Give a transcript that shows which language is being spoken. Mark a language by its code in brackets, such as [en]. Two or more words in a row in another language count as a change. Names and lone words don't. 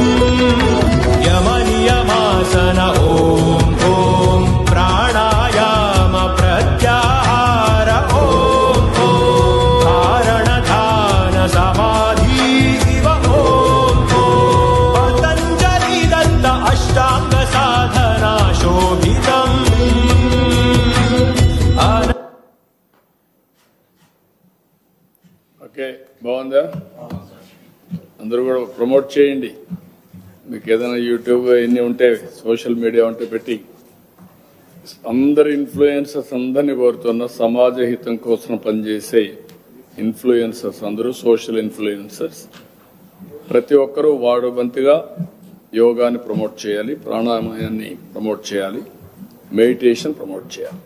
[sa] यमनियमासन ॐ प्राणायाम प्रत्याहार ॐ धारण ध्यान समाधि इव अष्टांग साधना शोभितम् [te] ఓకే, బాగుందా? అందరూ కూడా ప్రమోట్ చేయండి. మీకు ఏదైనా యూట్యూబ్ ఎన్ని ఉంటే, [en] social media [te] ఉంటే పెట్టి అందరు ఇన్ఫ్లుయెన్సర్స్ అందరినీ కోరుతున్న సమాజ హితం కోసం పనిచేసే ఇన్ఫ్లుయెన్సర్స్ అందరూ [en] social influencers [te] ప్రతి ఒక్కరూ వాడు వంతుగా యోగాని ప్రమోట్ చేయాలి, ప్రాణాయామాన్ని ప్రమోట్ చేయాలి, మెడిటేషన్ ప్రమోట్ చేయాలి.